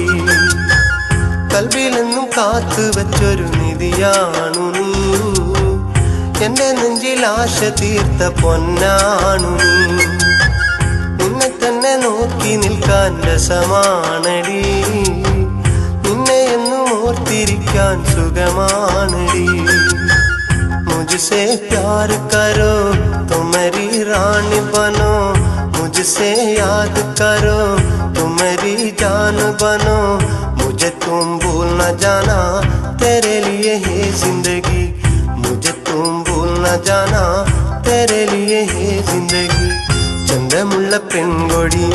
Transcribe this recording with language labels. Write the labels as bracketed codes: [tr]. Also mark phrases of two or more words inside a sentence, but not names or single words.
[ml] കൽബിലെന്നും കാത്തു വച്ചൊരു നിധിയാണു നീ, എന്റെ നെഞ്ചിൽ ആശ തീർത്ത പൊന്നാണു നീ. നിന്നെ തന്നെ നോക്കി നിൽക്കാൻ രസമാണടി, നിന്നെ എന്നും ഓർത്തിരിക്കാൻ സുഖമാണടി. [hi] मुझसे प्यार करो तो मेरी रानी बनो, मुझसे याद करो तो मेरी जान बनो. मुझे तुम भूल न जाना, तेरे लिए है जिंदगी. मुझे तुम भूल न जाना, तेरे लिए है जिंदगी. [ml] ചന്തമുള്ള പെൺകൊടിയെ